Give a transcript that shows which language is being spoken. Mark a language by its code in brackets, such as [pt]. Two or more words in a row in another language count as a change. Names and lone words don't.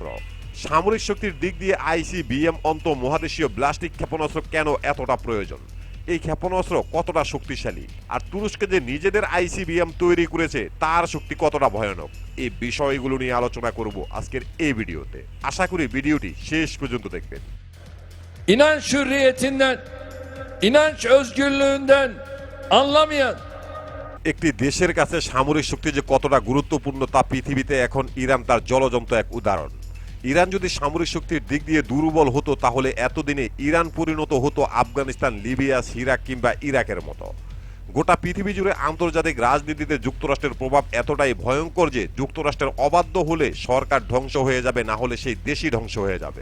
[bn] সামরিক শক্তির দিক দিয়ে আইসিবিএম অন্তঃমহাদেশীয় ব্লাস্টিক ক্ষেপণাস্ত্র কেন এতটা প্রয়োজন, এই ক্ষেপণাস্ত্র কতটা শক্তিশালী, আর তুরস্কে যে নিজেদের আইসিবিএম তৈরি করেছে তার শক্তি কতটা ভয়ানক, এই বিষয়গুলো নিয়ে আলোচনা করব আজকের এই ভিডিওতে। আশা করি ভিডিওটি শেষ পর্যন্ত দেখবেন। [tr] İnanç hürriyetinden, inanç özgürlüğünden anlamayan [bn] একটি দেশের কাছে সামরিক শক্তি যে কতটা গুরুত্বপূর্ণ তা পৃথিবীতে এখন ইরান তার জ্বলজ্বন্ত এক উদাহরণ। ইরান যদি সামরিক শক্তির দিক দিয়ে দুর্বল হতো তাহলে এতদিনে ইরান পরিণত হতো আফগানিস্তান, লিবিয়া, সিরিয়া কিংবা ইরাকের মতো। গোটা পৃথিবী জুড়ে আন্তর্জাতিক রাজনীতিতে যুক্তরাষ্ট্রের প্রভাব এতটাই ভয়ঙ্কর যে যুক্তরাষ্ট্রের অবাধ্য হলে সরকার ধ্বংস হয়ে যাবে, না হলে সেই দেশই ধ্বংস হয়ে যাবে।